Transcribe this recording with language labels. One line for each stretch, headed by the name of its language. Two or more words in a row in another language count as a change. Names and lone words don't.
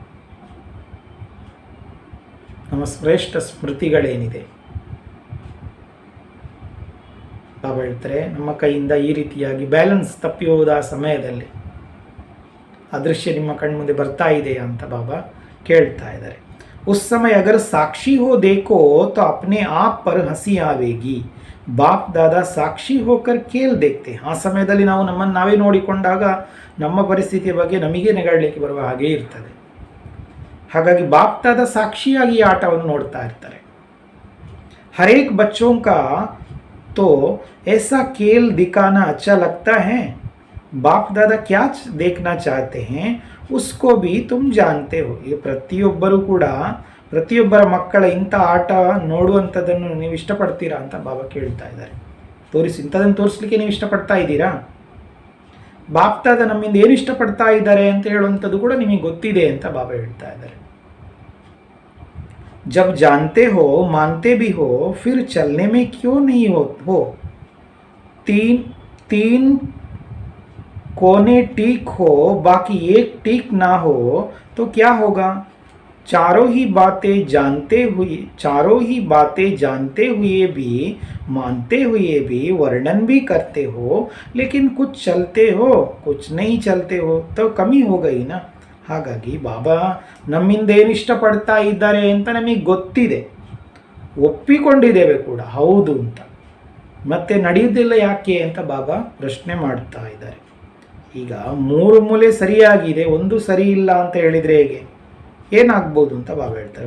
Kannada: ನಮ್ಮ ಶ್ರೇಷ್ಠ ಸ್ಮೃತಿಗಳೇನಿದೆ ಬಾಬಾ ಹೇಳ್ತಾರೆ, ನಮ್ಮ ಕೈಯಿಂದ ಈ ರೀತಿಯಾಗಿ ಬ್ಯಾಲೆನ್ಸ್ ತಪ್ಪಿ ಹೋದ ಸಮಯದಲ್ಲಿ ಆ ದೃಶ್ಯ ನಿಮ್ಮ ಕಣ್ಮುಂದೆ ಬರ್ತಾ ಇದೆಯಾ ಅಂತ ಬಾಬಾ ಕೇಳ್ತಾ ಇದ್ದಾರೆ.
Hindi: उस समय अगर साक्षी हो देखो तो अपने आप पर हंसी आवेगी. बाप दादा साक्षी होकर खेल देखते.
Kannada: ಆ ಸಮಯದಲ್ಲಿ ನಾವು ನಮ್ಮನ್ನು ನಾವೇ ನೋಡಿಕೊಂಡಾಗ ನಮ್ಮ ಪರಿಸ್ಥಿತಿಯ ಬಗ್ಗೆ ನಮಗೆ ನೆಗಾಡಲಿಕ್ಕೆ ಬರುವ ಹಾಗೆ ಇರ್ತದೆ. ಹಾಗಾಗಿ ಬಾಪ್ ದಾದಾ ಸಾಕ್ಷಿಯಾಗಿ ಈ ಆಟವನ್ನು ನೋಡ್ತಾ ಇರ್ತಾರೆ.
Hindi: हरेक बच्चों का तो ऐसा खेल दिखाना अच्छा लगता है. बाप दादा क्या देखना चाहते हैं उसको भी तुम जानते हो.
Kannada: ಈಗ ಪ್ರತಿಯೊಬ್ಬರ ಮಕ್ಕಳ ಇಂಥ ಆಟ ನೋಡುವಂಥದ್ದನ್ನು ನೀವು ಇಷ್ಟಪಡ್ತೀರಾ ಅಂತ ಬಾಬಾ ಕೇಳ್ತಾ ಇದ್ದಾರೆ. ಇಂಥದನ್ನು ತೋರಿಸ್ಲಿಕ್ಕೆ ನೀವು ಇಷ್ಟಪಡ್ತಾ ಇದ್ದೀರಾ? ಬಾಪ್ ದಾದಾ ನಮ್ಮಿಂದ ಏನು ಇಷ್ಟಪಡ್ತಾ ಇದ್ದಾರೆ ಅಂತ ಹೇಳುವಂಥದ್ದು ಕೂಡ ನಿಮಗೆ ಗೊತ್ತಿದೆ ಅಂತ ಬಾಬಾ ಹೇಳ್ತಾ ಇದ್ದಾರೆ.
Hindi: जब जानते हो मानते भी हो फिर चलने में क्यों नहीं हो. तीन कोने ठीक हो बाकी एक ठीक ना हो तो क्या होगा. चारों ही बातें जानते हुए भी मानते हुए भी वर्णन भी करते हो, लेकिन कुछ चलते हो कुछ नहीं चलते हो तो कमी हो गई ना.
Kannada: ಹಾಗಾಗಿ ಬಾಬಾ ನಮ್ಮಿಂದ ಏನು ಇಷ್ಟಪಡ್ತಾ ಇದ್ದಾರೆ ಅಂತ ನಮಗೆ ಗೊತ್ತಿದೆ, ಒಪ್ಪಿಕೊಂಡಿದ್ದೇವೆ ಕೂಡ ಹೌದು ಅಂತ. ಮತ್ತೆ ನಡೆಯುವುದಿಲ್ಲ ಯಾಕೆ ಅಂತ ಬಾಬಾ ಪ್ರಶ್ನೆ ಮಾಡ್ತಾ ಇದ್ದಾರೆ. ಈಗ 3 ಮೂಲೆ ಸರಿಯಾಗಿದೆ, ಒಂದು ಸರಿ ಇಲ್ಲ ಅಂತ ಹೇಳಿದರೆ ಹೇಗೆ, ಏನಾಗ್ಬೋದು ಅಂತ ಬಾಬಾ ಹೇಳ್ತಾರೆ.